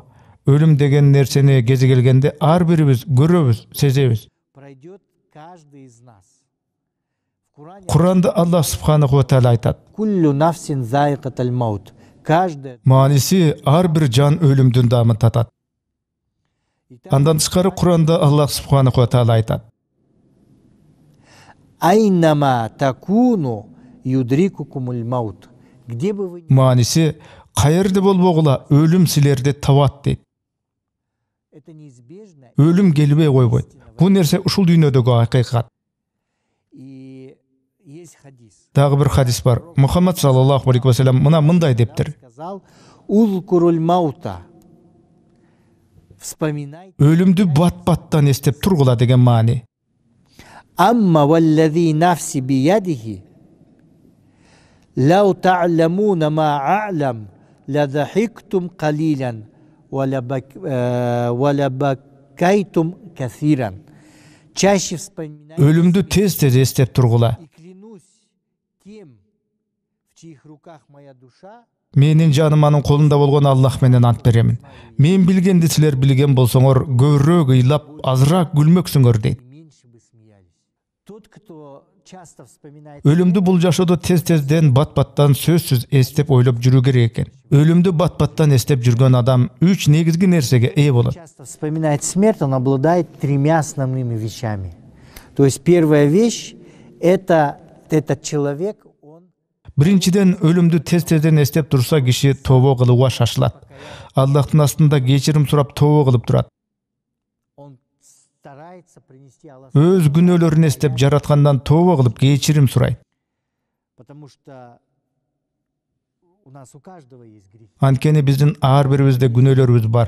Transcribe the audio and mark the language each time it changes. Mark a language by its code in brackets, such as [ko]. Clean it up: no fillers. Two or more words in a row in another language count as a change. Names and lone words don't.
[ky] Өлүм деген нерсени кези келгенде ар бирибиз көрөбүз, сезебиз. Куранда Аллах [ar] سبحانه وتعالى [ky] айтат: [ar] «كل نفس ذائقة الموت». [ky] Мааниси ар бир жан өлүмдүн дамын татат. Андан тышкары Куранда Аллах [ar] سبحانه وتعالى [ky] айтат: [ar] «أينما تكونوا يدرككم الموت». [ru] Где бы вы... [ky] Мааниси каерде болбогула өлүм силерди табат дейт. Өлүм келбей койбойт. Бул нерсе ушул дүйнөдөгү акыйкат. Дагы бир хадис бар. Мухаммад [ar] صلى الله عليه وسلم [ky] мына мындай дептир: [ar] «اذكروا الموت». [ky] Өлүмдү бат-баттан эстеп тургула деген маани. [ar] «أما والذي نفسي بيده لو تعلمون ما أعلم لضحكتم قليلا ولبكيتم كثيرا». [ru] Чаще вспоминайте... [ky] Өлүмдү тез-тез эстеп тургула. Менин жаным анын колунда болгон Аллах менен ант беремин. Мен билгенди силер билген болсоңор, көбүрөөк ыйлап, азыраак күлмөксүңөр дейт. Өлүмдү бул жашоодо тез-тезден бат-баттан сөзсүз эстеп ойлоп жүрүү керек экен. Өлүмдү бат-баттан эстеп жүргөн адам 3 негизги нерсеге ээ болот. [ru] Часто вспоминает смерть, он обладает 3 основными вещами. То есть первая вещь это этот человек, он... [ky] Биринчиден, өлүмдү тез-тезден эстеп турса, киши тобо кылууга шашылат. Аллахтын астында кечирим сурап тобо кылып турат. Өз күнөөлөрүн эстеп жараткандан тобо кылып кечирим сурайт. Анткени биздин ар бирибизде күнөөлөрүбүз бар.